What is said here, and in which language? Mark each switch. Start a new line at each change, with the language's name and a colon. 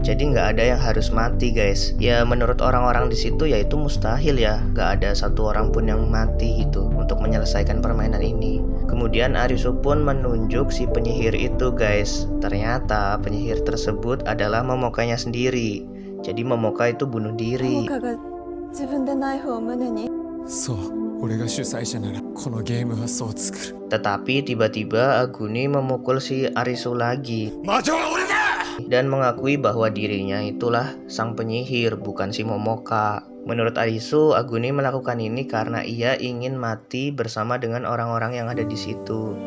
Indonesian: Jadi nggak ada yang harus mati, guys. Ya menurut orang-orang di situ ya itu mustahil ya, nggak ada satu orang pun yang mati gitu. untuk menyelesaikan permainan ini. Kemudian Arisu pun menunjuk si penyihir itu guys. Ternyata penyihir tersebut adalah Momokanya sendiri. Jadi Momoka itu bunuh diri.
Japanese: が自分でナイフを胸に。そう、俺が主催者ならこのゲームはそう作る。
Indonesian: Tetapi tiba-tiba Aguni memukul si Arisu lagi dan mengakui bahwa dirinya itulah sang penyihir, bukan si Momoka. Menurut Arisu, Aguni melakukan ini karena ia ingin mati bersama dengan orang-orang yang ada di situ.